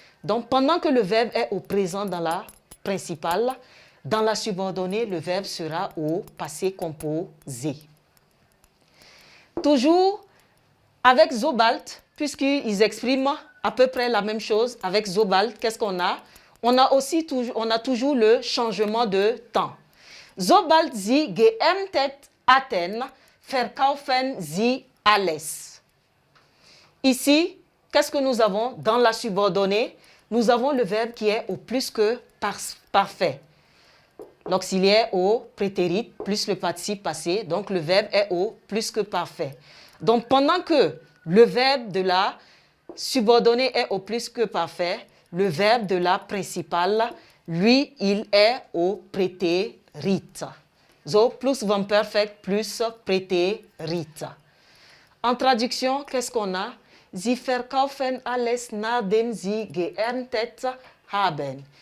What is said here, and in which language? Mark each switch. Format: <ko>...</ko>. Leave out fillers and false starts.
<fr>Donc, pendant que le verbe est au présent dans la principale, dans la subordonnée, le verbe sera au passé composé. Toujours avec Zobalt, puisqu'ils expriment à peu près la même chose, avec Zobalt, qu'est-ce qu'on a? On a toujours le changement de temps.</fr> <de>Sobald sie geerntet hatten, verkaufen sie alles.</de> <fr>Ici, qu'est-ce que nous avons dans la subordonnée? Nous avons le verbe qui est au plus que parfait. L'auxiliaire au prétérit plus le participe passé, donc le verbe est au plus que parfait. Donc pendant que le verbe de la subordonnée est au plus que parfait, le verbe de la principale, lui, il est au prétérit. So, plus perfect plus prétérit. En traduction, qu'est-ce qu'on a?</fr> <de>Sie verkaufen alles nachdem sie geerntet haben.</de>